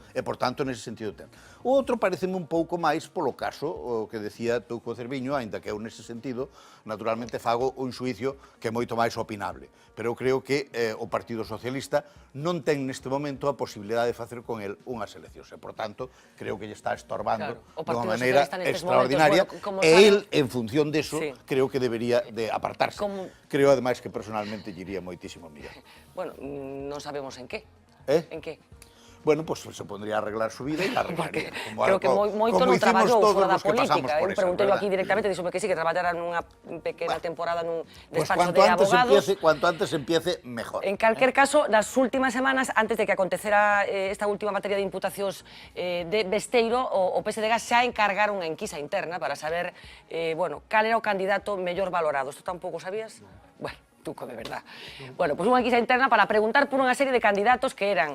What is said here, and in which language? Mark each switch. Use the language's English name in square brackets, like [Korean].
[Galician] E, por tanto, nese sentido ten. O outro pareceme un pouco máis polo caso o que decía Tuco Cerviño, aínda que eu nese sentido, naturalmente, fago un xuicio que é moito máis opinable. Pero eu creo que o Partido Socialista non ten neste momento a posibilidade de facer con el unhas eleccións. E, por tanto, creo que lle está estorbando dunha maneira extraordinaria. E el, en función deso, creo que debería de apartarse. Creo, ademais, que personalmente lle iría moitísimo mellor. Bueno, non sabemos en que. En que? [Spanish] Bueno, pues se pondría a arreglar su vida e la arreglaría. [Galician] Creo que moito non traballou fora da política. Eu preguntei aquí directamente, díxome que sí, que traballara nunha pequena temporada nun despacho de abogados. [Spanish] Cuanto antes empiece, mejor. [Galician] En calquer caso, nas últimas semanas, antes de que acontecera esta última materia de imputacións de Besteiro, o PSDG xa encargaron unha enquisa interna para saber, bueno, cal era o candidato mellor valorado. Isto tampouco sabías? Bueno. Tuco, [Spanish] de verdad. [Galician] Bueno, pues unha enquisa interna para preguntar por unha serie de candidatos que eran...